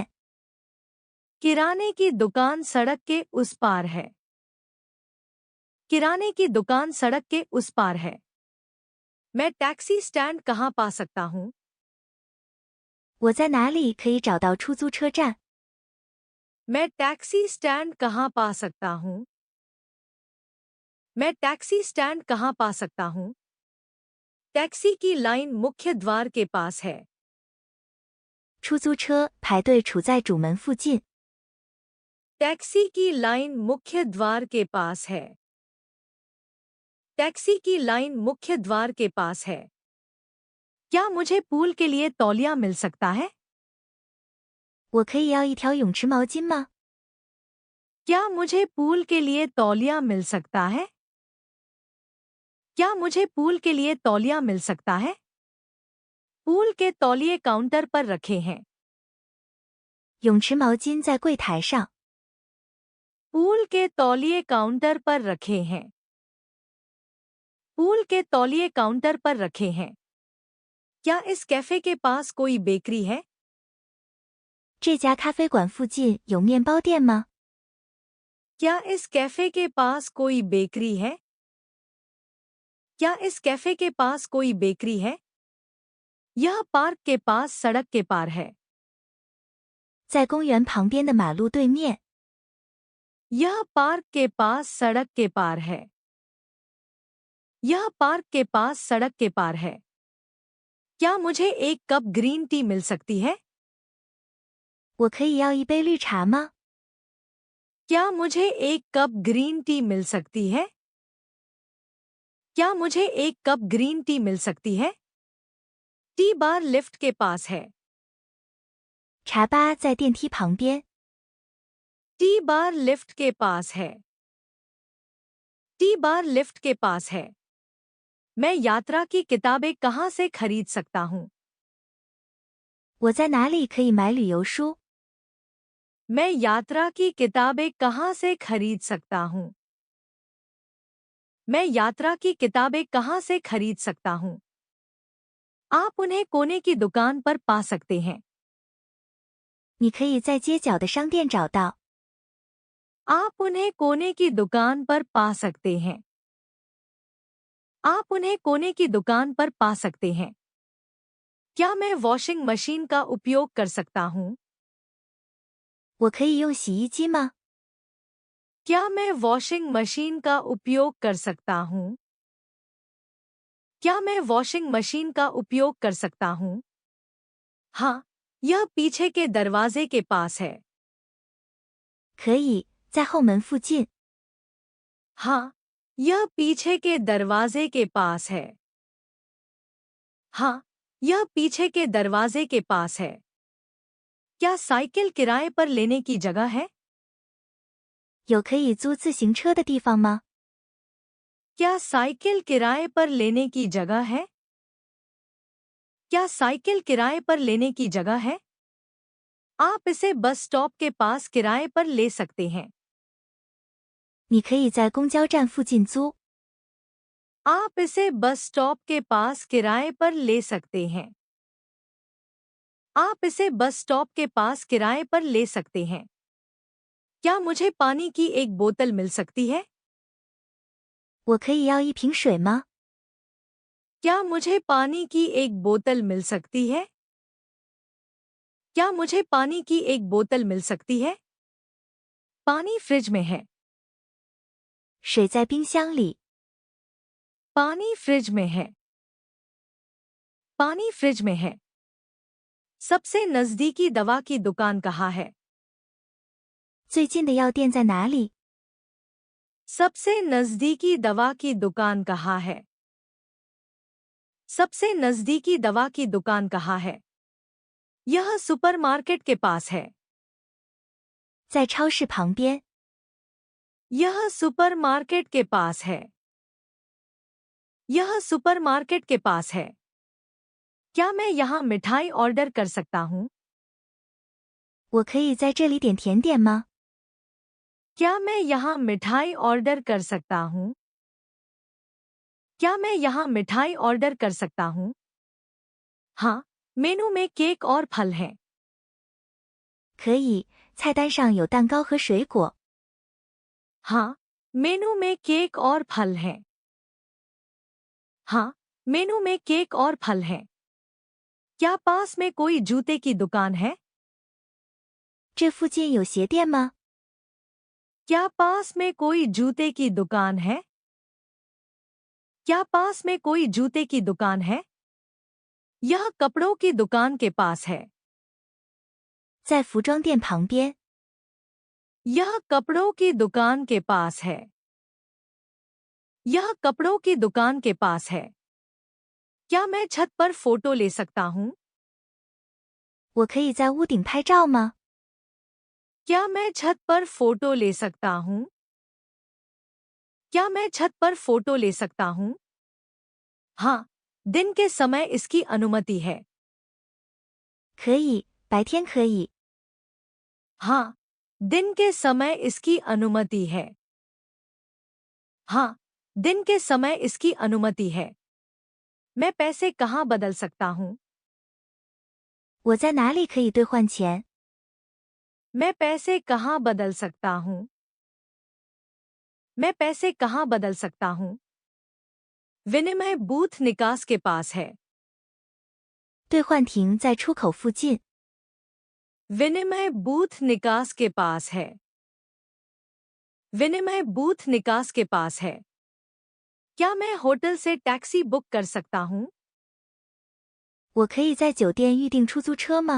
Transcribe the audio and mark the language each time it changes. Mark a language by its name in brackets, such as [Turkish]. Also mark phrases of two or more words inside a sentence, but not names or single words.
[Hindi] किराने की दुकान सड़क के उस पार है। किराने की दुकान सड़क के उस पार है। मैं [English] taxi stand [Hindi] कहाँ पा सकता हूँ? [Chinese] 我在哪里可以找到出租车站？ [Hindi] मैं [English] taxi stand [Hindi] कहाँ पा सकता हूँ? मैं [English] taxi stand [Hindi] कहाँ पा सकता हूँ? टैक्सी की लाइन मुख्य द्वार के पास है। [Chinese] 出租车排队处在主门附近。 [Hindi] टैक्सी की लाइन मुख्य द्वार के पास है। टैक्सी की लाइन मुख्य द्वार के पास है। क्या मुझे पूल के लिए तौलिया मिल सकता है? [Chinese] 我可以要一条泳池毛巾吗？ [Hindi] क्या मुझे पूल के लिए तौलिया मिल सकता है? क्या मुझे पूल के लिए तौलिया मिल सकता है? पूल के तौलिए काउंटर पर रखे हैं। [Chinese] 泳池毛巾在柜台上。 [Hindi] पूल के तौलिए काउंटर पर रखे हैं। पूल के तौलिए काउंटर पर रखे हैं। क्या इस कैफे के पास कोई बेकरी है? [Chinese] 这家咖啡馆附近有面包店吗？ [Hindi] क्या इस कैफे के पास कोई बेकरी है? क्या इस कैफे के पास कोई बेकरी है? यह पार्क के पास सड़क के पार है। [Chinese] 在公园旁边的马路对面。 [Hindi] यह पार्क के पास सड़क के पार है। यह पार्क के पास सड़क के पार है। क्या मुझे एक [English] cup green tea [Hindi] मिल सकती है? [Chinese] 我可以要一杯绿茶吗？ [Hindi] क्या मुझे एक [English] cup green tea [Hindi] मिल सकती है? क्या मुझे एक [English] cup green tea [Hindi] मिल सकती है? [English] tea bar [Hindi] लिफ्ट के पास है। [Chinese] 茶吧在电梯旁边。 [English] tea bar [Hindi] लिफ्ट के पास है। [English] tea bar [Hindi] लिफ्ट के पास है। मैं यात्रा की किताबें कहाँ से खरीद सकता हूँ? [Chinese] 我在哪里可以买旅游书？ [Hindi] मैं यात्रा की किताबें कहाँ से खरीद सकता हूँ? मैं यात्रा की किताबें कहाँ से खरीद सकता हूँ? आप उन्हें कोने की दुकान पर पा सकते हैं। [Chinese] 你可以在街角的商店找到。 [Hindi] आप उन्हें कोने की दुकान पर पा सकते हैं। आप उन्हें कोने की दुकान पर पा सकते हैं। क्या मैं [English] washing machine [Hindi] का उपयोग कर सकता हूँ? [Chinese] 我可以用洗衣机吗？ [Hindi] क्या मैं [English] washing machine [Hindi] का उपयोग कर सकता हूँ? क्या मैं [English] washing machine [Hindi] का उपयोग कर सकता हूँ? हाँ, यह पीछे के दरवाजे के पास है। [Chinese] 可以，在后门附近。 [Hindi] हाँ, यह पीछे के दरवाजे के पास है। हाँ, यह पीछे के दरवाजे के पास है। क्या साइकिल किराए पर लेने की जगह है? [Chinese] 有可以租自行车的地方吗？ [Hindi] क्या साइकिल किराए पर लेने की जगह है? क्या साइकिल किराए पर लेने की जगह है? आप इसे [English] bus stop [Hindi] के पास किराए पर ले सकते हैं। [Chinese] 你可以在公交站附近租。 [Hindi] आप इसे [English] bus stop [Hindi] के पास किराए पर ले सकते हैं। आप इसे [English] bus stop [Hindi] के पास किराए पर ले सकते हैं। क्या मुझे पानी की एक बोतल मिल सकती है? [Chinese] 我可以要一瓶水吗？ [Hindi] क्या मुझे पानी की एक बोतल मिल सकती है? क्या मुझे पानी की एक बोतल मिल सकती है? पानी फ्रिज में है। [Chinese] 水在冰箱里。 [Hindi] पानी फ्रिज में है। पानी फ्रिज में है। सबसे नजदीकी दवा की दुकान कहाँ है? [Chinese] 最近的药店在哪里？ [Hindi] सबसे नजदीकी दवा की दुकान कहाँ है? सबसे नजदीकी दवा की दुकान कहाँ है? यह सुपरमार्केट के पास है। [Chinese] 在超市旁边。 [Hindi] यह सुपरमार्केट के पास है। यह सुपरमार्केट के पास है। क्या मैं यहाँ मिठाई ऑर्डर कर सकता हूँ? [Chinese] 我可以在这里点甜点吗？ [Hindi] क्या मैं यहाँ मिठाई ऑर्डर कर सकता हूँ? क्या मैं यहाँ मिठाई ऑर्डर कर सकता हूँ? हाँ, मेनू में केक और फल हैं। [Chinese] 可以，菜单上有蛋糕和水果。 [Hindi] हाँ, मेनू में केक और फल हैं। हाँ, मेनू में केक और फल हैं। क्या पास में कोई जूते की दुकान है? [Chinese] 这附近有鞋店吗？ [Hindi] क्या पास में कोई जूते की दुकान है? क्या पास में कोई जूते की दुकान है? यह कपड़ों की दुकान के पास है। [Chinese] 在服装店旁边。 [Hindi] यह कपड़ों की दुकान के पास है। यह कपड़ों की दुकान के पास है। क्या मैं छत पर फोटो ले सकता हूँ? [Chinese] 我可以在屋顶拍照吗？ [Hindi] क्या मैं छत पर फोटो ले सकता हूँ? क्या मैं छत पर फोटो ले सकता हूँ? हाँ, दिन के समय इसकी अनुमति है। [Chinese] 可以，白天可以。 [Hindi] हाँ, दिन के समय इसकी अनुमति है। हाँ, दिन के समय इसकी अनुमति है। मैं पैसे कहाँ बदल सकता हूँ? [Chinese] 我在哪里可以兑换钱？ [Hindi] मैं पैसे कहाँ बदल सकता हूँ? मैं पैसे कहाँ बदल सकता हूँ? विनिमय बूथ निकास के पास है। [Chinese] 兑换亭在出口附近。 [Hindi] विनिमय बूथ निकास के पास है। विनिमय बूथ निकास के पास है। क्या मैं होटल से [English] taxi book [Hindi] कर सकता हूँ? [Chinese] 我可以在酒店预订出租车吗？